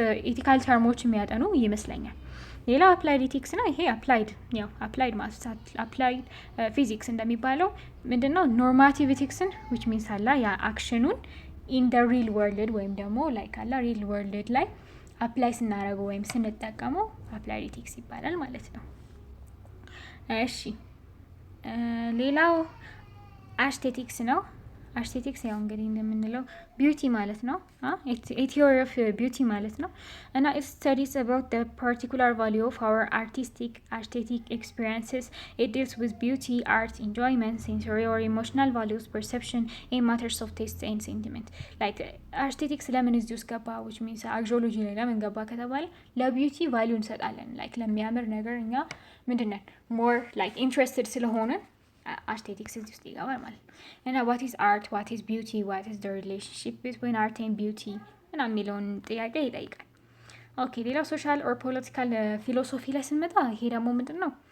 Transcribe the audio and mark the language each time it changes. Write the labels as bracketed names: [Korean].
[English] ethical terms [Amharic] የሚያጠኑ ይመስለኛል ሌላ applied ethics ነው ይሄ applied ማስታት applied physics እንደሚባለው ምንድነው normative ethics which means አላ ያ አክሽኑን [English] in the real world [Amharic] ወይም ደግሞ like አላ real world ላይ አፕላይ ስናደርገው ወይም ስንጠቀመው applied ethics ይባላል ማለት ነው እሺ ሌላው aesthetics ነው አስቴቲክስ ያው እንግዲህ እንደምንለው ቢዩቲ ማለት ነው [English] a theory of beauty ማለት ነው እና it studies about the particular value of our aesthetic experiences. It deals with beauty, art, enjoyment, sensory or emotional values, perception in matters of taste and sentiment. [Amharic] like aesthetics ለምን እዚህ ውስጥ ገባ which means አርጂኦሎጂ ላይ ለምን ገባ ከተባለ ለቢዩቲ ቫልዩ እንሰጣለን like ለሚያምር ነገር እኛ ምንድነው [English] more like interested [Amharic] ስለሆነ [English] aesthetics is just [Amharic] ይገባል ማለት ነው እና [English] what is art, what is beauty, what is the relationship between art and beauty [Amharic] እና የሚለውን ጥያቄ ይጠይቃል። ኦኬ ሌላው ሶሻል ኦር ፖለቲካል ፊሎሶፊ ላይ ስንመጣ ይሄ ደግሞ ምንድን ነው